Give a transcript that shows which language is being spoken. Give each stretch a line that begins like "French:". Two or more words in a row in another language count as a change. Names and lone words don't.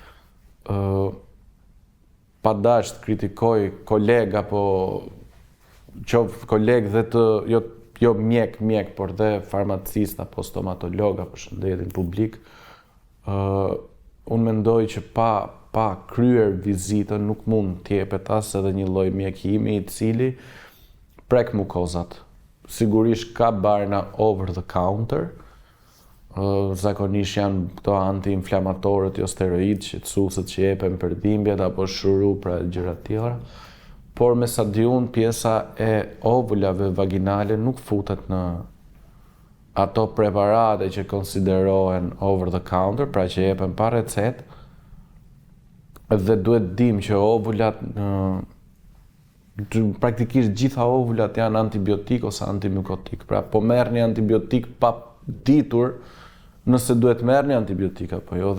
Albanian: Pa dash të kritikoj koleg apo koleg dhe të jo mjek, por dhe farmacist apo stomatolog apo shëndetin publik, unë mendoj që pa kryer vizitën nuk mund t'jepet as edhe një lloj mjekimi i cili prek mukozat. Sigurisht ka barna
English: over the counter,
Albanian: zakonisht janë këto anti-inflamatorët, jo steroid, shqetësuesët që jepen për dhimbjet apo shuru pra gjëra të tjera. Por me sa di unë, pjesa e ovulave vaginale nuk futet në ato preparate që konsiderohen
English: over the counter,
Albanian: pra që jepen pa recetë, dhe duhet dim që ovulat praktikisht gjitha ovulat janë antibiotik ose antimikotik. Pra po merrni antibiotik pa ditur nëse duhet merrni antibiotik apo jo.